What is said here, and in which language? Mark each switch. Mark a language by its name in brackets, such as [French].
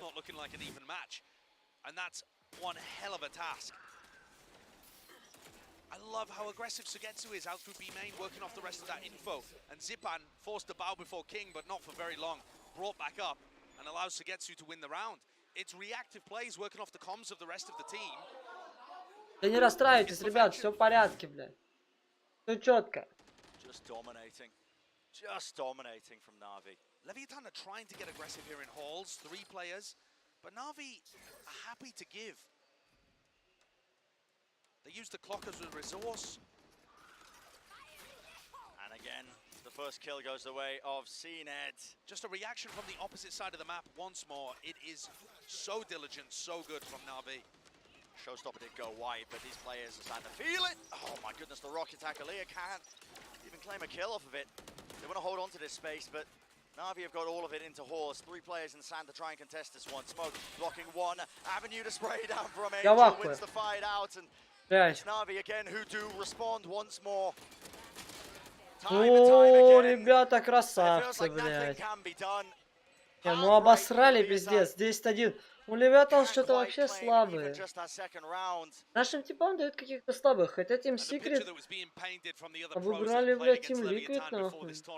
[English] not looking like an even match. And that's one hell of a task. I love how aggressive Sugetsu is out through B main, working off the rest of that info. And Zipan forced to bow before King, but not for very long. Brought back up and allows Sugetsu to win the round. It's reactive plays working off the comms of the rest of the team. [Russian] Да не расстраивайтесь, ребят, все в порядке, блядь. Все четко. [English] Just dominating from Na'Vi. Leviathan are trying to get aggressive here in halls, 3 players, but Na'Vi are happy to give. They use the clock as a resource. And again, the first kill goes the way of CNED. Just a reaction from the opposite side of the map once more. It is so diligent, so good from Na'Vi. Showstopper did go wide, but these players are starting to feel it. Oh my goodness, the rocket attack. Aaliyah can't even claim a kill off of it. They want to hold on to this space, but Na'Vi have got all of it into horse. 3 players in sand to try and contest this one. Smoke blocking one avenue to spray down from Angel, wins the fight out, and it's Na'Vi again who do respond once more. [Russian] О, ребята, красавцы, блядь. Не, ну обосрали, пиздец, 10-1. У Левиатан что-то вообще слабые. Нашим типам дают каких-то слабых, хотя Team Secret обыграли, блядь, Team Liquid, нахуй.